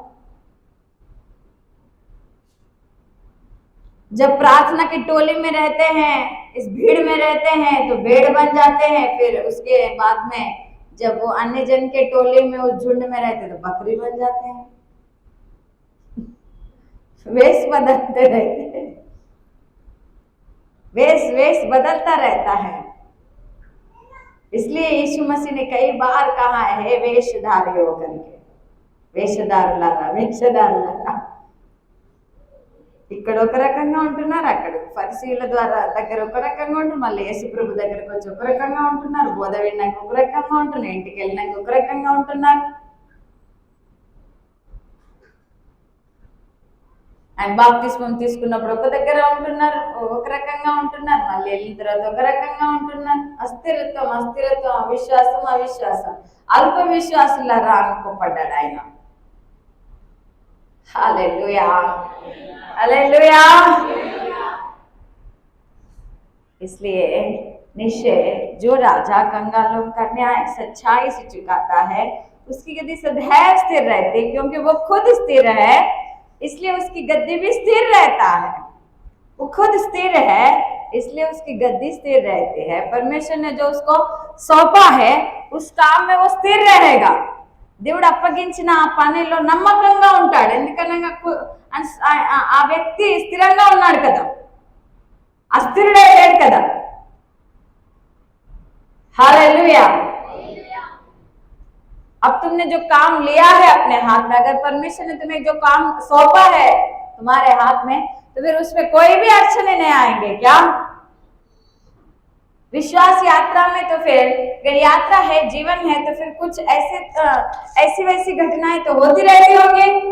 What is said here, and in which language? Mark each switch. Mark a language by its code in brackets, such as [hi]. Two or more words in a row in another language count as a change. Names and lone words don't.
[hi] जब प्रार्थना की टोली में रहते हैं, इस भीड़ में रहते हैं तो भेड़ बन जाते हैं, फिर उसके बाद में जब वो अन्य जन के टोली में, उस झुंड में रहते तो बकरी बन जाते हैं। वेश बदलते रहते हैं, वेश बदलता रहता है। इसलिए यीशु मसीह ने कई बार कहा है, वेशधारी होकर के, [te] వేషధారులారా ఇక్కడ ఒక రకంగా ఉంటున్నారు, అక్కడ పరిశీల ద్వారా దగ్గర ఒక రకంగా ఉంటున్నారు, మళ్ళీ యేసు ప్రభు దగ్గరకు వచ్చి ఒక రకంగా ఉంటున్నారు, బోధ విన్నాక ఒక రకంగా ఉంటున్నారు, ఇంటికి వెళ్ళినాక ఒక రకంగా ఉంటున్నారు. ఆయన బాప్తిస్మం తీసుకున్నప్పుడు ఒక దగ్గర ఉంటున్నారు, ఒక రకంగా ఉంటున్నారు, మళ్ళీ వెళ్ళిన తర్వాత ఒక రకంగా ఉంటున్నారు. అస్థిరత్వం, అవిశ్వాసం, అల్ప విశ్వాసులారా అనుకోపడ్డాడు ఆయన. [hi] हालेलुया, हालेलुया। इसलिए निश्चय जो राजा कंगालों का न्याय सच्चाई से चुकाता है, उसकी गद्दी सदैव स्थिर रहती है, क्योंकि वो खुद स्थिर है, इसलिए उसकी गद्दी भी स्थिर रहता है। वो खुद स्थिर है, इसलिए उसकी गद्दी स्थिर रहती है। परमेश्वर ने जो उसको सौंपा है, उस काम में वो स्थिर रहेगा। [te] దేవుడు అప్పగించిన ఆ పనిలో నమ్మకంగా ఉంటాడు, ఎందుకనగా ఆ వ్యక్తి స్థిరంగా ఉన్నాడు కదా, అస్థిరుడే లేడు కదా. [hi] हालेलुया। अब तुमने जो काम लिया है अपने हाथ में, अगर परमेश्वर ने तुम्हें जो काम सौंपा है तुम्हारे हाथ में, तो फिर उसमें कोई भी अड़चने नहीं आएंगे। क्या विश्वास यात्रा में, तो फिर अगर यात्रा है, जीवन है, तो फिर कुछ ऐसी वैसी घटनाएं तो होती रहती होगी।